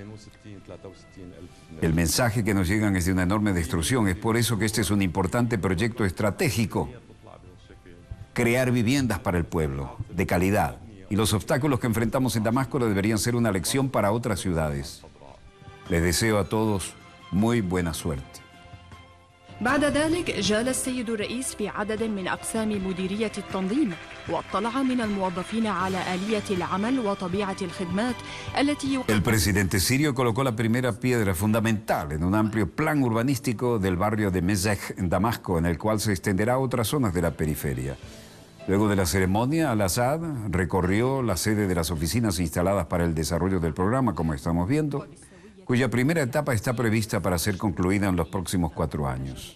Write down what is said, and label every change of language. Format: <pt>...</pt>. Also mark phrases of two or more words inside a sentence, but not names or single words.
<es>El mensaje que nos llegan es de una enorme destrucción. Es por eso que este es un importante proyecto estratégico. Crear viviendas para el pueblo, de calidad. Y los obstáculos que enfrentamos en Damasco deberían ser una lección para otras ciudades. Les deseo a todos muy buena suerte.</es> <ar>بعد ذلك جال السيد الرئيس في عدد من أقسام مديرية التنظيم واطلع من الموظفين على آلية العمل وطبيعة الخدمات التي</ar> <es>El presidente sirio colocó la primera piedra fundamental en un amplio plan urbanístico del barrio de Mezek en Damasco, en el cual se extenderá a otras zonas de la periferia. Luego de la ceremonia, Al-Assad recorrió la sede de las oficinas instaladas para el desarrollo del programa, como estamos viendo, cuya primera etapa está prevista para ser concluida en los próximos 4 años.</es>